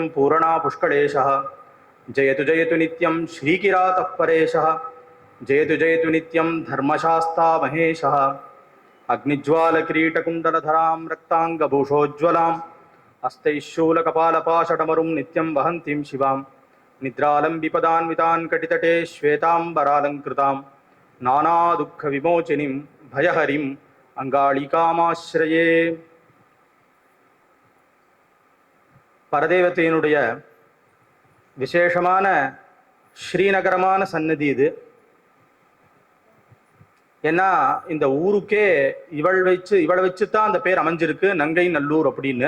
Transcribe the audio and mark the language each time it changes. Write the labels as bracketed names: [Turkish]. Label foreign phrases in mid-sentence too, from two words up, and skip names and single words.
[Sanskrit] पूर्णा पुष्कळेशः जयतु जयतु नित्यं श्रीकिरातः परेशः जयतु जयतु नित्यं धर्मशास्ता महेशः अग्निज्वालकिरीटकुण्डलधरां रक्ताङ्गभूषोज्ज्वलां हस्तैशूलकपालपाशटमरुं नित्यं वहन्तीं शिवां निद्रालम्बिपदान्वितान् कटितटे श्वेताम्बरालङ्कृतां नानादुःखविमोचिनीं भयहरिम् अङ्गाळिकामाश्रये। [Tamil] பரதேவத்தையினுடைய விசேஷமான ஸ்ரீநகரமான சன்னதி இது. ஏன்னா இந்த ஊருக்கே இவளை வச்சு தான் அந்த பேர் அமைஞ்சிருக்கு, நங்கை நல்லூர் அப்படின்னு.